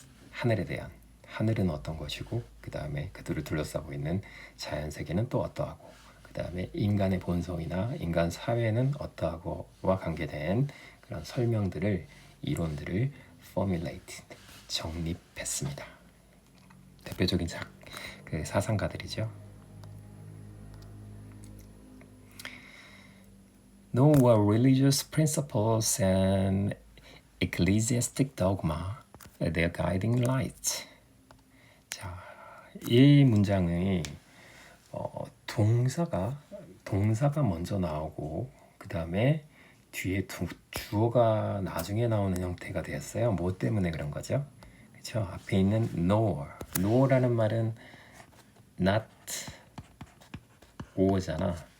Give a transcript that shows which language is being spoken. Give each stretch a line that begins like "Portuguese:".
Korean: 하늘에 대한, 하늘은 어떤 것이고 그 다음에 그들을 둘러싸고 있는 자연 세계는 또 어떠하고 그 다음에 인간의 본성이나 인간 사회는 어떠하고와 관계된 그런 설명들을, 이론들을 formulated, 정립했습니다. 대표적인 그 사상가들이죠.
English: No were religious principles and ecclesiastic dogma their guiding light.
Korean: 자, 이 문장의 동사가 먼저 나오고 그 다음에 뒤에 주어가 나중에 나오는 형태가 되었어요. 뭐 때문에 그런 거죠? 그렇죠? 앞에 있는 no라는 말은 not or잖아.